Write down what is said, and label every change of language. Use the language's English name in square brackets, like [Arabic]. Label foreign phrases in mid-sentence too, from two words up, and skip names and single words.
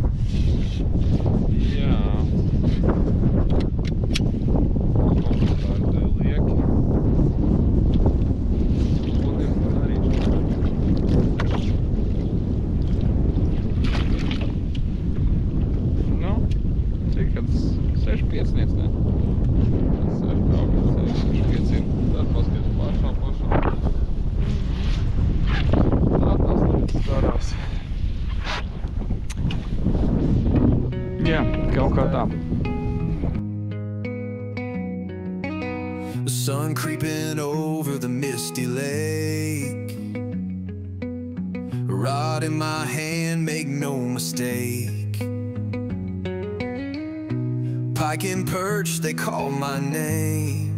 [Latvian] Jā. Nu, cik kad 6-5 niec, ne? 6-5 ir. Tad paskaties pašā. Tā tas darās. Jā, kaut kā tā. [English] The sun creeping over the misty lake. A rod in my hand, make no mistake. Pike and perch, they call my name.